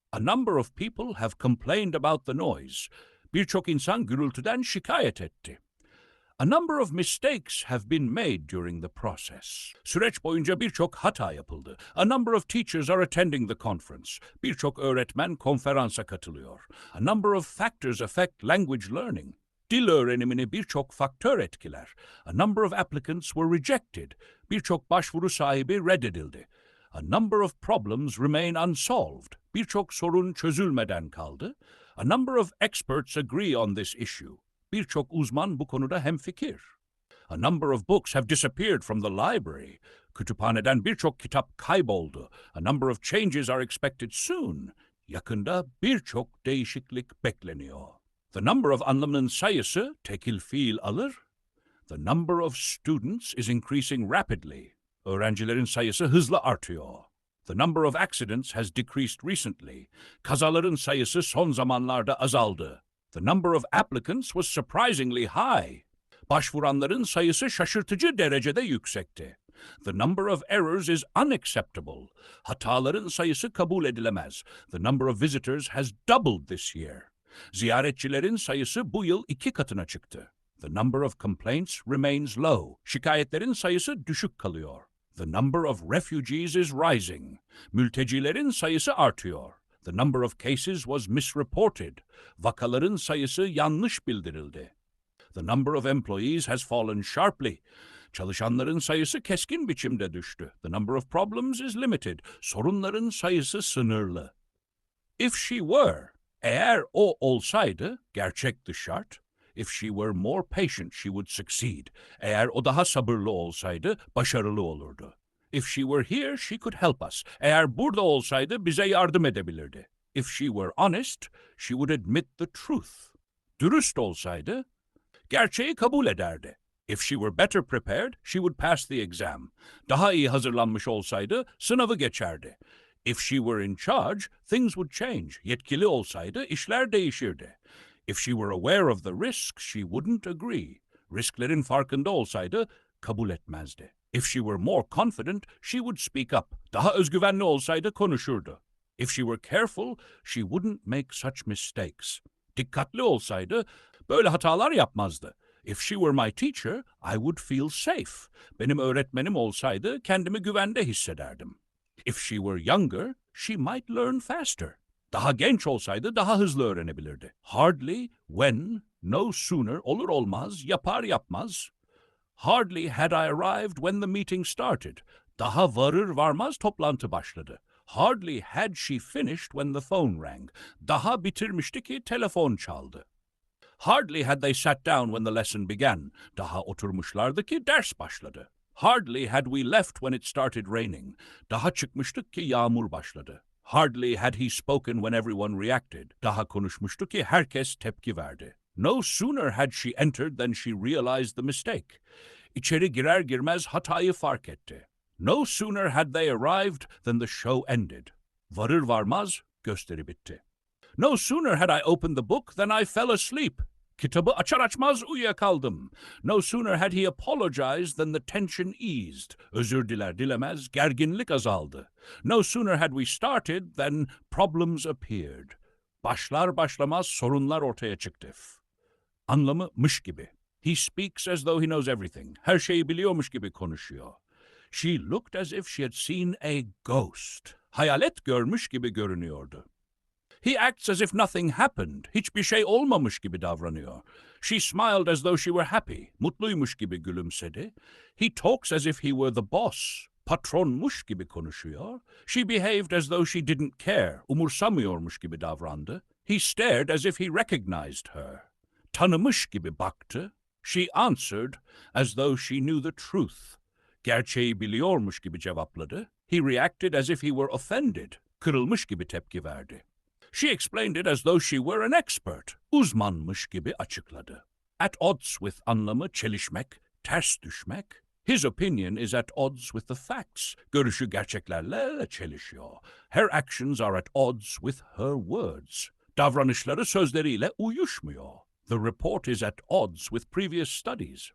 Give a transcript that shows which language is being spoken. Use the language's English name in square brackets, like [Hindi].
[English] A number of people have complained about the noise. [Turkish] Birçok insan gürültüden şikayet etti. [English] A number of mistakes have been made during the process. [Turkish] Süreç boyunca birçok hata yapıldı. [English] A number of teachers are attending the conference. [Turkish] Birçok öğretmen konferansa katılıyor. [English] A number of factors affect language learning. [Turkish] Dil öğrenimini birçok faktör etkiler. [English] A number of applicants were rejected. [Turkish] Birçok başvuru sahibi reddedildi. [English] A number of problems remain unsolved. [Turkish] Birçok sorun çözülmeden kaldı. [English] A number of experts agree on this issue. [Turkish] Birçok uzman bu konuda hemfikir. [English] A number of books have disappeared from the library. [Turkish] Kütüphaneden birçok kitap kayboldu. [English] A number of changes are expected soon. [Turkish] Yakında birçok değişiklik bekleniyor. The number of anlamının sayısı tekil fiil alır. [English] The number of students is increasing rapidly. [Turkish] Öğrencilerin sayısı hızla artıyor. [English] The number of accidents has decreased recently. [Turkish] Kazaların sayısı son zamanlarda azaldı. [English] The number of applicants was surprisingly high. [Turkish] Başvuranların sayısı şaşırtıcı derecede yüksekti. [English] The number of errors is unacceptable. [Turkish] Hataların sayısı kabul edilemez. [English] The number of visitors has doubled this year. [Turkish] Ziyaretçilerin sayısı bu yıl 2 katına çıktı. [English] The number of complaints remains low. [Turkish] Şikayetlerin sayısı düşük kalıyor. [English] The number of refugees is rising. [Turkish] Mültecilerin sayısı artıyor. [English] The number of cases was misreported. [Turkish] Vakaların sayısı yanlış bildirildi. [English] The number of employees has fallen sharply. [Turkish] Çalışanların sayısı keskin biçimde düştü. [English] The number of problems is limited. [Turkish] Sorunların sayısı sınırlı. If she were, eğer o olsaydı, gerçekti şart. [English] If she were more patient, she would succeed. [Turkish] Eğer o daha sabırlı olsaydı, başarılı olurdu. [English] If she were here, she could help us. [Turkish] Eğer burada olsaydı, bize yardım edebilirdi. [English] If she were honest, she would admit the truth. [Turkish] Dürüst olsaydı, gerçeği kabul ederdi. [English] If she were better prepared, she would pass the exam. [Turkish] Daha iyi hazırlanmış olsaydı, sınavı geçerdi. [English] If she were in charge, things would change. [Turkish] Yetkili olsaydı, işler değişirdi. [English] If she were aware of the risk, she wouldn't agree. [Turkish] Risklerin farkında olsaydı, kabul etmezdi. [English] If she were more confident, she would speak up. [Turkish] Daha özgüvenli olsaydı konuşurdu. [English] If she were careful, she wouldn't make such mistakes. [Turkish] Dikkatli olsaydı, böyle hatalar yapmazdı. [English] If she were my teacher, I would feel safe. [Turkish] Benim öğretmenim olsaydı, kendimi güvende hissederdim. [English] If she were younger, she might learn faster. [Turkish] Daha genç olsaydı daha hızlı öğrenebilirdi. Hardly, when, no sooner, olur olmaz, yapar yapmaz. [English] Hardly had I arrived when the meeting started. [Turkish] Daha varır varmaz toplantı başladı. [English] Hardly had she finished when the phone rang. [Turkish] Daha bitirmişti ki telefon çaldı. [English] Hardly had they sat down when the lesson began. [Turkish] Daha oturmuşlardı ki ders başladı. [English] Hardly had we left when it started raining. [Turkish] Daha çıkmıştık ki yağmur başladı. [English] Hardly had he spoken when everyone reacted. [Turkish] Daha konuşmuştu ki herkes tepki verdi. [English] No sooner had she entered than she realized the mistake. [Turkish] İçeri girer girmez hatayı fark etti. [English] No sooner had they arrived than the show ended. [Turkish] Varır varmaz gösteri bitti. [English] No sooner had I opened the book than I fell asleep. [Turkish] Kitabı açar açmaz uyuyakaldım. [English] No sooner had he apologized than the tension eased. [Turkish] Özür diler dilemez gerginlik azaldı. [English] No sooner had we started than problems appeared. [Turkish] Başlar başlamaz sorunlar ortaya çıktı. Anlamı mış gibi. [English] He speaks as though he knows everything. [Turkish] Her şeyi biliyormuş gibi konuşuyor. [English] She looked as if she had seen a ghost. [Turkish] Hayalet görmüş gibi görünüyordu. [English] He acts as if nothing happened. [Turkish] Hiçbir şey olmamış gibi davranıyor. [English] She smiled as though she were happy. [Turkish] Mutluymuş gibi gülümsedi. [English] He talks as if he were the boss. [Turkish] Patronmuş gibi konuşuyor. [English] She behaved as though she didn't care. [Turkish] Umursamıyormuş gibi davrandı. [English] He stared as if he recognized her. [Turkish] Tanımış gibi baktı. [English] She answered as though she knew the truth. [Turkish] Gerçeği biliyormuş gibi cevapladı. [English] He reacted as if he were offended. [Turkish] Kırılmış gibi tepki verdi. [English] She explained it as though she were an expert. [Turkish] Uzmanmış gibi açıkladı. At odds with anlamı çelişmek, ters düşmek. [English] His opinion is at odds with the facts. [Turkish] Görüşü gerçeklerle çelişiyor. [English] Her actions are at odds with her words. [Turkish] Davranışları sözleriyle uyuşmuyor. [English] The report is at odds with previous studies.